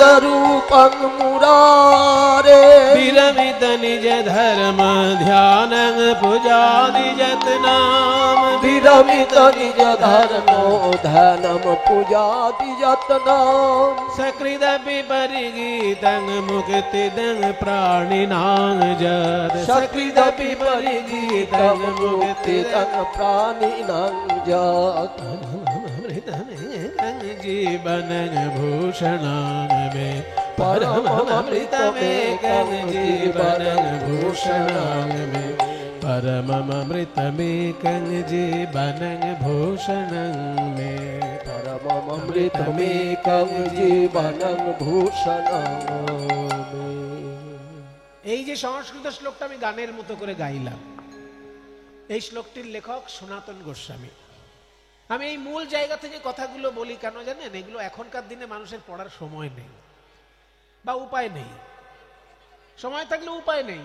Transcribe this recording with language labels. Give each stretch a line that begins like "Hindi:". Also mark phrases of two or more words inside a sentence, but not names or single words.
Sanskrit: রূপং মুরারে, বিরমিত নিজ ধর্ম ধ্যান পূজাদি যতনাম, বিরমিত নিজ ধর্ম ধ্যানম পূজাদি যতনাম, সकृदपि परिगीतं मुक्तिदं प्राणिनां जद, सकृदपि परिगीतं मुक्तिदं प्राणिनां जद, जीवनं भूषणां मे परममृतमेकं जीवनं भूषणां मे, परममृतमेकं जीवनं भूषणं मे, परममृतमेकं जीवनं भूषणं मे।
Bangla: এই যে সংস্কৃত শ্লোকটা আমি গানের মতো করে গাইলাম, এই শ্লোকটির লেখক সনাতন গোস্বামী। আমি এই মূল জায়গা থেকে কথাগুলো বলি কেন জানেন? এগুলো এখনকার দিনে মানুষের পড়ার সময় নেই বা উপায় নেই। সময় থাকলে উপায় নেই।